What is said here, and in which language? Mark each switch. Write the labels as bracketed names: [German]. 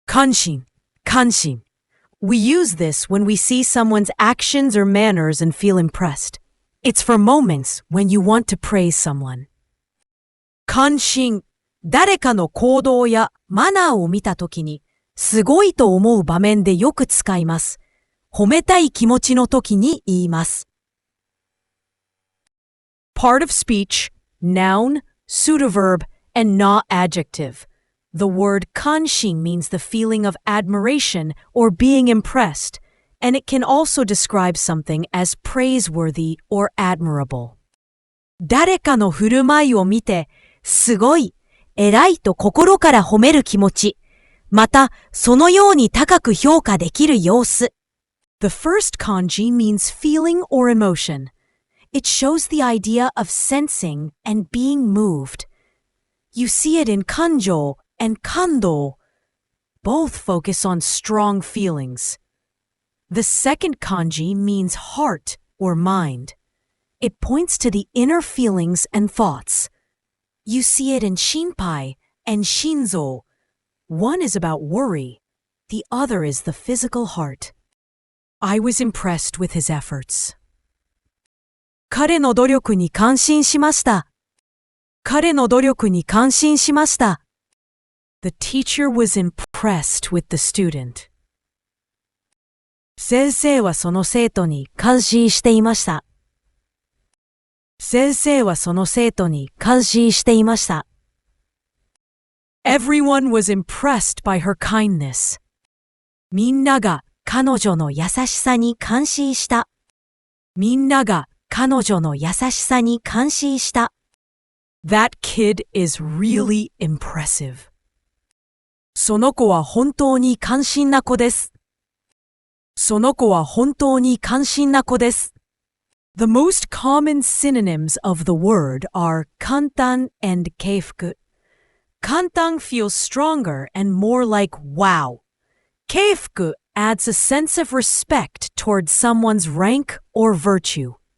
[English] かんしん, We use this when we see someone's actions or manners and feel impressed. It's for moments when you want to praise someone. [Japanese] 感心、誰かの行動やマナーを見たときに、すごいと思う場面でよく使います。褒めたい気持ちのときに言います。 [English] Part of speech, noun, pseudoverb, and not adjective. The word 感心 means the feeling of admiration or being impressed, and it can also describe something as praiseworthy or admirable. [Japanese] 誰かの振る舞いを見て、すごい、偉いと心から褒める気持ち、またそのように高く評価できる様子。 [English] The first kanji means feeling or emotion. It shows the idea of sensing and being moved. You see it in kanjo and kando. Both focus on strong feelings. The second kanji means heart or mind. It points to the inner feelings and thoughts. You see it in shinpai and shinzo. One is about worry. The other is the physical heart. I was impressed with his efforts. [Japanese] 彼の努力に感心しました。彼の努力に感心しました。 [English] The teacher was impressed with the student. [Japanese] 先生はその生徒に感心していました。先生はその生徒に感心していました。 [English] Everyone was impressed by her kindness. [Japanese] みんなが彼女の優しさに感心した。みんなが彼女の優しさに感心した。 [English] That kid is really impressive. [Japanese] その子は本当に感心な子です。その子は本当に感心な子です。 [English] The most common synonyms of the word are 簡単 and 敬服. 簡単 feels stronger and more like wow. 敬服 adds a sense of respect towards someone's rank or virtue.